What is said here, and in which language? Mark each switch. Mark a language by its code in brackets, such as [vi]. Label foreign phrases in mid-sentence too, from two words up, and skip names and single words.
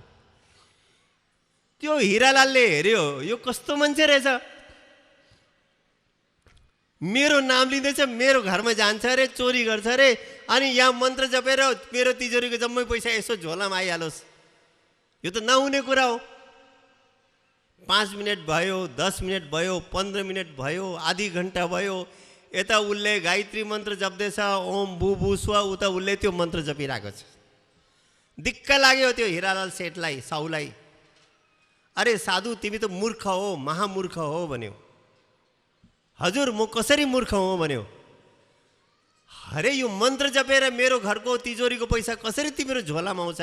[ne] त्यो हिरालालले हेऱ्यो, यो कस्तो मान्छे रहेछ, मेरो नाम लिँदैछ, मेरो घरमा जान्छ अरे, चोरी गर्छ अरे, अनि यहाँ मन्त्र जपेर मेरो तिजोरीको जम्मै पैसा यसो झोलामा आइहालोस्। यो त नहुने कुरा हो। 5 मिनट भयो, 10 मिनट भयो, 15 मिनट भयो, आधी घन्टा भयो, यता उसले गायत्री मन्त्र जप्दैछ, [sa] ओम भू भू स्व, [ne] उता उसले त्यो मन्त्र जपिरहेको छ। दिक्क लाग्यो त्यो हिरालाल सेठलाई, साहुलाई। अरे साधु, तिमी त मूर्ख हो, महामूर्ख हो भन्यो। हजुर, म कसरी मूर्ख हो भन्यो। अरे यो मन्त्र जपेर मेरो घरको तिजोरीको पैसा कसरी तिम्रो झोलामा आउँछ?